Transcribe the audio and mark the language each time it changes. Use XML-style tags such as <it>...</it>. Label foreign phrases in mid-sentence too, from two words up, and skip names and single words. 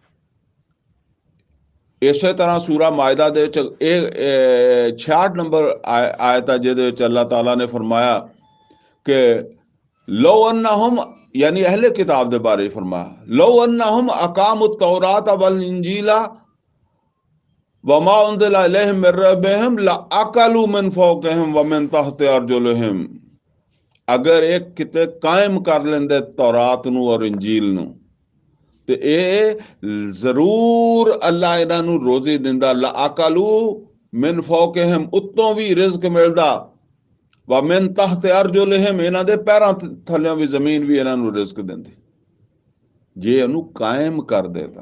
<pa>ਇਸ ਤਰ੍ਹਾ ਸੂਰਾ ਮਾਇਦਾ ਦੇ 66 ਨੰਬਰ ਆਇਤ ਹੈ, ਜਿਹਦੇ ਵਿਚ ਅੱਲਾਹ ਤਾਲਾ ਨੇ ਫ਼ਰਮਾਇਆ ਕਿ</pa> <ar>ولو أنهم,</ar> <pa>ਯਾਨੀ ਅਹਿਲੇ ਕਿਤਾਬ ਦੇ ਬਾਰੇ ਫ਼ਰਮਾਇਆ,</pa> <ar>ولو أنهم أقاموا التوراة والإنجيل وما أنزل إليهم من ربهم لأكلوا من فوقهم ومن تحت أرجلهم.</ar> <pa>ਅਗਰ ਏਕ ਕਿਤੇ ਕਾਇਮ ਕਰ ਲੈਂਦੇ ਤੌਰਾਤ ਨੂ ਔਰ ਇੰਜੀਲ ਨੂ, ਤੇ ਇਹ ਜ਼ਰੂਰ ਅੱਲਾ ਇਹਨਾਂ ਨੂੰ ਰੋਜ਼ੀ ਦਿੰਦਾ।</pa> <ar>لأكلوا من فوقهم,</ar> <pa>ਉੱਤੋਂ ਵੀ ਰਿਜ਼ਕ ਮਿਲਦਾ,</pa> <ar>ومن تحت أرجلهم,</ar> <pa>ਇਹਨਾਂ ਦੇ ਪੈਰਾਂ ਥੱਲਿਓਂ ਵੀ ਜ਼ਮੀਨ ਵੀ ਇਹਨਾਂ ਨੂੰ ਰਿਜ਼ਕ ਦਿੰਦੀ, ਜੇ ਉਹਨੂੰ ਕਾਇਮ ਕਰ ਦੇਤਾ।</pa>